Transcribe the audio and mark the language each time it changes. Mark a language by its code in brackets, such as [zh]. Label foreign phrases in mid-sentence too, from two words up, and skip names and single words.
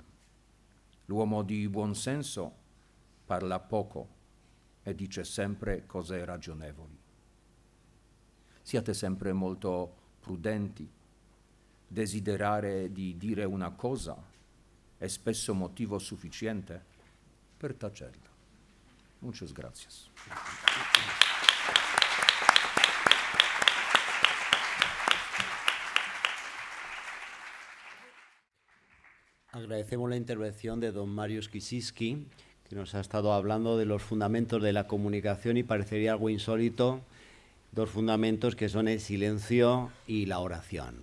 [it] L'uomo di buon senso parla poco e dice sempre cose ragionevoli. Siate sempre molto prudenti. Desiderare di dire una cosa è spesso motivo sufficiente per tacerla. [es] Muchas gracias. Agradecemos la intervención de don Mario Skisiski, que nos ha estado hablando de los fundamentos de la comunicación y parecería algo insólito, dos fundamentos que son el silencio y la oración.